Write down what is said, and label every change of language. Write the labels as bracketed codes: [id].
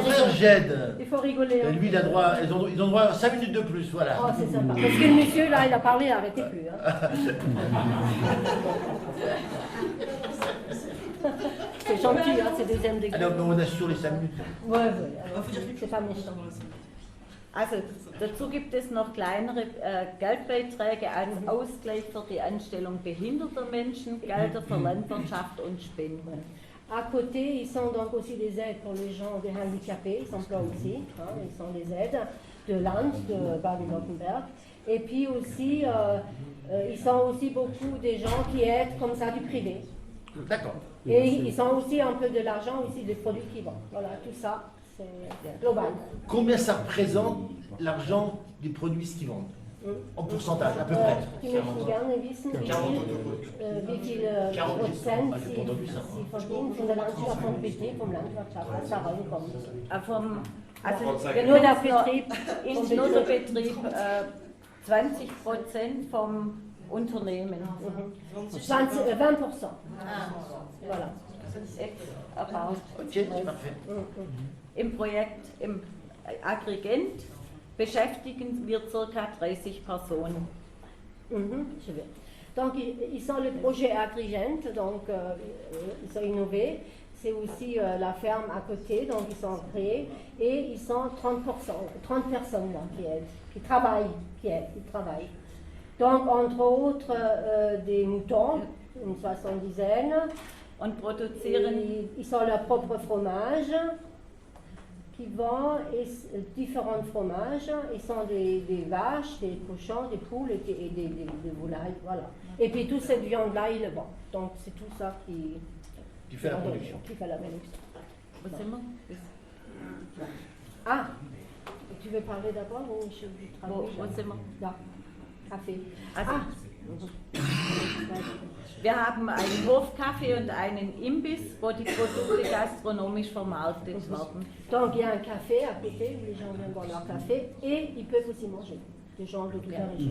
[fr] contraire, rigoler. j'aide. Il faut rigoler. Et lui, il a droit, ils ont droit à 5 minutes de plus, voilà. Oh, c'est sympa. Parce que le monsieur, là, il a parlé, il n'arrêtait plus. Hein. C'est gentil, hein, c'est deuxième degré. Alors, on assure les 5 minutes. Ouais, c'est pas méchant. [de] Also dazu gibt es noch kleinere Geldbeiträge als Ausgleich für die Anstellung behinderter Menschen, Gelder für Landwirtschaft und Spenden. [fr] À côté, ils sont donc aussi des aides pour les gens des handicapés, ils s'emploient aussi, hein, ils sont des aides de Land, de Baden-Württemberg. Et puis aussi, ils sont aussi beaucoup des gens qui aident comme ça du privé. D'accord. Et ils sont aussi un peu de l'argent, aussi des produits qui vendent. Voilà, tout ça, c'est global. Combien ça représente l'argent des produits qu'ils vendent? En pourcentage, à peu près. [de] Die möchten gerne wissen, wie viel Prozent sie verdienen von der Landwirtschaft, vom Betrieb, vom Landwirtschaft, was da reinkommt. Nur der Betrieb, nur der Betrieb 20% vom Unternehmen. [fr] 20%. Voilà. [en] About. [fr] Okay, parfait. [de] Im Projekt, im Aggregent, beschäftigen wir ca. [fr] 30 Personnes. Donc, ils sont le projet Agrigent, donc ils sont innovés. C'est aussi la ferme à côté, donc ils sont créés. Et ils sont 30 personnes là, qui aident, qui travaillent, qui aident, qui travaillent. Donc, entre autres, des moutons, une 70aine. [de] Und produzieren. [fr] Ils ont leur propre fromage qui vendent différents fromages. Ils sont des vaches, des cochons, des poules et des volailles. Voilà. Et puis toute cette viande-là, ils le vendent. Donc, c'est tout ça qui fait la production. Qui fait la production. Ah, tu veux parler d'abord ou je traduis? [de] Ja, Kaffee. Also, wir haben einen Hofcafé und einen Imbiss, wo die Produkte gastronomisch vermarktet werden. [fr] Donc il y a un café à côté où les gens viennent boire leur café et ils peuvent aussi manger. Des gens de toute la région.